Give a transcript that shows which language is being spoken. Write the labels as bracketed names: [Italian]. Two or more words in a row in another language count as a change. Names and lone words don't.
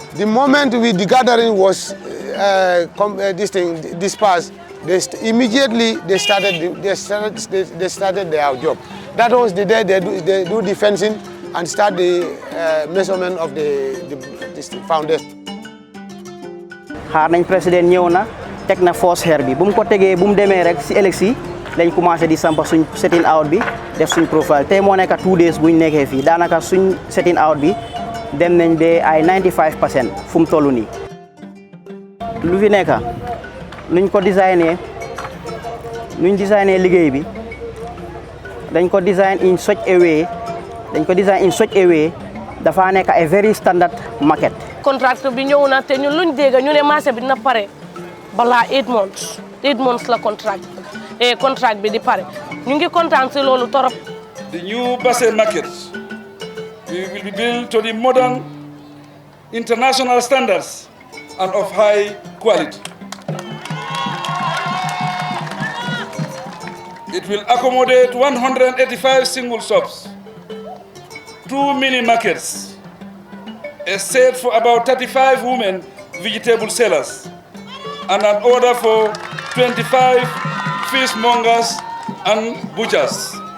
[English] The moment the gathering was dispersed, immediately they started their job. That was the day they do the fencing and start the measurement of the foundation. [Wolof] Xaar nañ président ñëw na teg na force xeer bi bu mu ko tegee bu mu demee rek si élection lañ commencé di sampa suñ [English] setting out [Wolof] bi def suñ profile tey moo nekk 2 days buñ nekkee fii daanaka suñ [English] setting out [Wolof] bi dem nañ ba ay 95% fu mu toll nii. lu fi nekk nuñ ko designé liggéey bi dañ ko design [English] in such a way [Wolof] dafa nekk [English] a very standard market. [Wolof] contract bi ñëw na te ñun luñ dégg ñu ne marché bi dina pare balaa 8 months la contract bi di pare ñu ngi kontaan si loolu torop. [English] The new Basse Market will be built to the modern international standards and of high quality. It will accommodate 185 single shops, 2 mini markets, a set for about 35 women vegetable sellers, and an order for 25 fishmongers and butchers.